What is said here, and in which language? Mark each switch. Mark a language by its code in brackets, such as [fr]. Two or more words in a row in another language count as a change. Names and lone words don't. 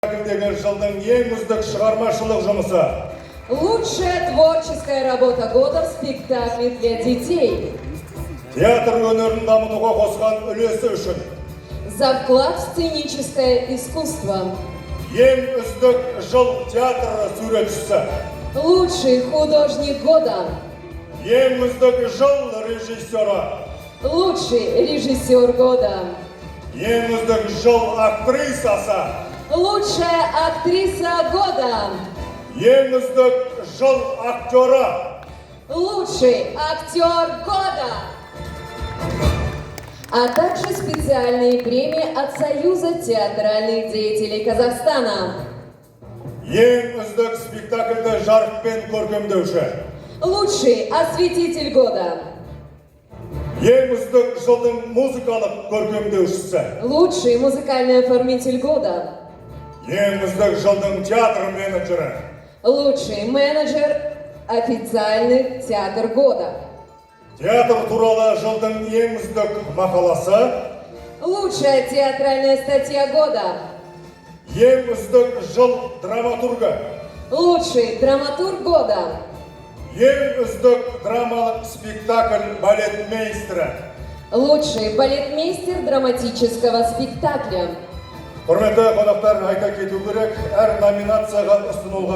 [kk] Жылдың ең үздік шығармашылық жұмысы. [ru] Лучшая творческая работа года в спектакле для детей. [kk] Театр өнерін дамытуға қосқан үлесі үшін. [ru] За вклад в сценическое искусство. [kk] Ең үздік жыл театры суретшісі. [ru] Лучший художник года. [kk] Ең үздік жыл режиссері. [ru] Лучший режиссер года. [kk] Ең үздік жыл актрисасы. [ru] Лучшая актриса года. [kk] Ең үздік жыл актері. [ru] Лучший актер года. А также специальные премии от Союза театральных деятелей Казахстана. [kk] Ең үздік спектакльді жарықпен көркемдеуші. [ru] Лучший осветитель года. [kk] Ең үздік жылдың музыкалық көркемдеушісі. [ru] Лучший музыкальный оформитель года. [kk] Ең үздік жылдың театр менеджері. [ru] Лучший менеджер официальный театр года. [kk] Театр туралы жылдың ең үздік мақаласы. [ru] Лучшая театральная статья года. [kk] Ең үздік жыл драматургы. [ru] Лучший драматург года. [kk] Ең үздік драмалық спектакль балетмейстері. [ru] Лучший балетмейстер драматического спектакля. [kk] Құрметті қонақтар, айта кету керек, әр номинацияға ұсынылған